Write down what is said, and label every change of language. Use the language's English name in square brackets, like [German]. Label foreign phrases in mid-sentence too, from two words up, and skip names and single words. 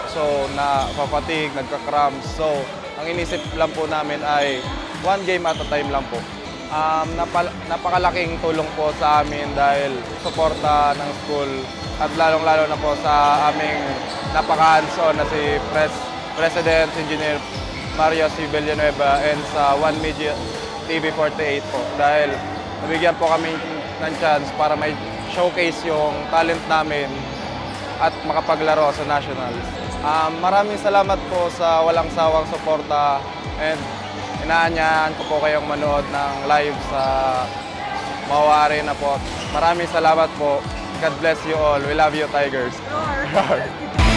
[Filipino] So napapatig, nagka-cramps. So ang inisip lang po namin ay [English] 1 game at a time [Filipino] lang po. Napakalaking tulong po sa amin dahil suporta ng school at lalong-lalo na po sa aming napaka-hands-on na si President Engineer Mario C. Villanueva and sa One Media TV 48 po dahil nabigyan po kami ng chance para may showcase yung talent namin at makapaglaro sa nationals. Maraming salamat po sa walang sawang suporta and inaanyahan ko po kayong manood ng live sa Mawari na po. Maraming salamat po. [English] God bless you all. We love you, Tigers.